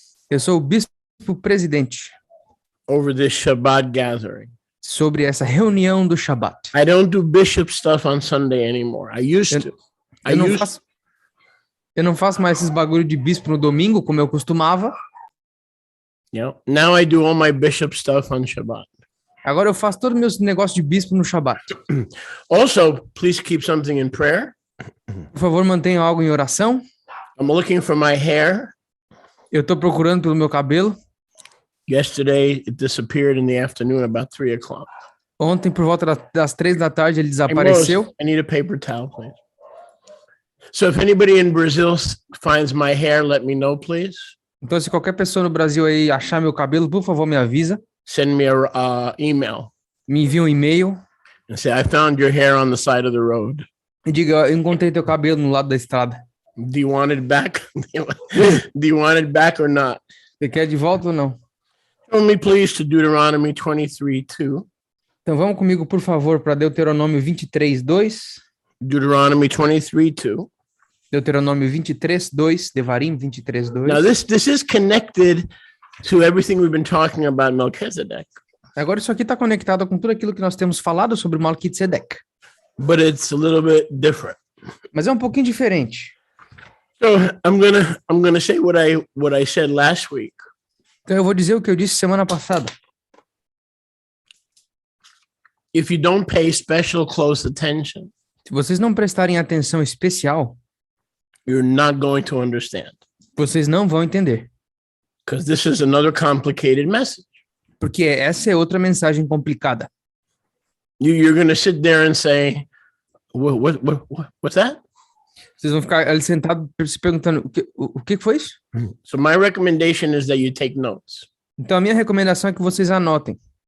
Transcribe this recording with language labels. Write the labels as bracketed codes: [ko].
[pt] Eu sou o bispo presidente [en] over this Shabbat gathering. [pt] sobre essa reunião do Shabat. [en] I don't do bishop stuff on Sunday anymore. I used to. [pt] Eu não faço mais esses bagulho de bispo no domingo, como eu costumava. [en] Now I do all my bishop stuff on Shabbat. [pt] Agora eu faço todo o meu negócio de bispo no Shabat. [en] Also, please keep something in prayer. [pt] Por favor, mantenha algo em oração. [en] I'm looking for my hair. [pt] Eu estou procurando pelo meu cabelo. [en] Yesterday, it disappeared in the afternoon about 3 o'clock. [pt] Ontem, por volta das 3 da tarde, ele [en] Hey, [pt] desapareceu. [en] Mose, I need a paper towel, please. So if anybody in Brazil finds my hair, let me know, please. [pt] Então, se qualquer pessoa no Brasil aí achar meu cabelo, por favor, me avisa. [en] Send me a email [pt] Me envia um e-mail [en] and say, I found your hair on the side of the road. [pt] e diga, eu encontrei teu cabelo no lado da estrada. [en] Do you want it back? Do you want it back or not? [pt] Você quer de volta ou não? [en] Show me, please, to Deuteronomy 23:2. [pt] Então, vamos comigo, por favor, para Deuteronômio 23:2. [en] Deuteronomy 23:2. [pt] Deuteronômio 23:2, Devarim 23:2. [en] Now, this is connected to everything we've been talking about Melchizedek, [pt] Agora, isso aqui está conectado com tudo aquilo que nós temos falado sobre Melquisedeque. [en] but it's a little bit different. [pt] Mas é um pouquinho diferente. [en] So I'm gonna say what I said last week. [pt] Então, eu vou dizer o que eu disse semana passada. [en] If you don't pay special close attention, [pt] Se vocês não prestarem atenção especial, [en] you're not going to understand, [pt] vocês não vão entender. [en] because this is another complicated message. [pt] Porque essa é outra mensagem complicada. [en] You're going to sit there and say, what's that? [pt] Vocês vão ficar ali sentados se perguntando, o que foi isso? [en] So my recommendation is that you take notes [pt] Então, a minha recomendação é que vocês anotem.